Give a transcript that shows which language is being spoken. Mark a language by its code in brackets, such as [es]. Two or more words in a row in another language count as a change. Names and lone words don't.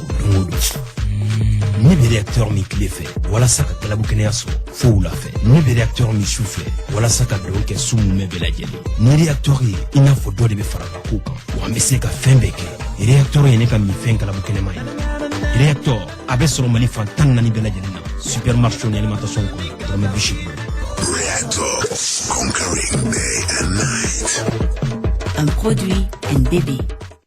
[bm] don o don ne bɛ réacteur min tile fɛ walasa ka galabu kɛnɛya sɔrɔ fo wula fɛ ne bɛ réacteur min su fɛ walasa ka dugawu kɛ su mun bɛɛ lajɛlen ni réacteur ye i n'a fɔ dɔ de bɛ fara ka ko kan wa an bɛ se ka fɛn bɛɛ kɛ réacteur ye ne ka minfɛn galabu kɛnɛma ye réacteur a bɛ sɔrɔ Mali fan 14 bɛɛ lajɛlen na supermarché ni alimentation kɔnɔ dɔrɔmɛ 80. [en] Reactor, conquering day and night. [fr] Un produit NBB.